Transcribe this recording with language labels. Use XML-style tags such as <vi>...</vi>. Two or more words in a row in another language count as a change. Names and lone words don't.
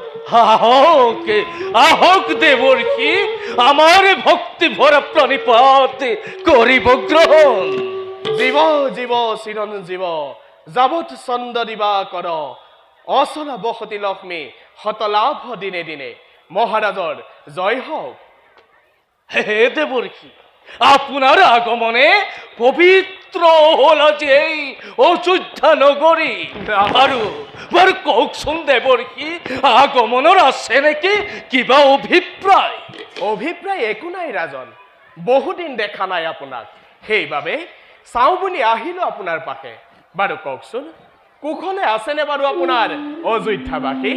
<as>আহক আহক দেবর্ষি, আমার ভক্তি ভরা প্রাণীপাত করিব গ্রহণ। জীব জীব চিৰঞ্জীৱ যাবৎ চন্দ দিবা কৰ, অচলা বসতি লক্ষ্মী হতলাভ দিনে দিনে, মহাৰাজৰ জয় হওক।</as> <bn>হে দেবর্ষি, আপনার আগমনে পবিত্র হল যে এই অযোধ্যা নগরী।</bn> <as>আৰু বাৰু কওকচোন দেবর্ষি, আগমনৰ আছে নেকি কিবা অভিপ্ৰায়? অভিপ্ৰায় একো নাই ৰাজন, বহুদিন দেখা নাই আপোনাক, সেইবাবে চাওঁ বুলি আহিলো আপোনাৰ পাশে। বাৰু কওকচোন, কুশলে আছেনে বাৰু আপোনাৰ অযোধ্যাবাসী?</as>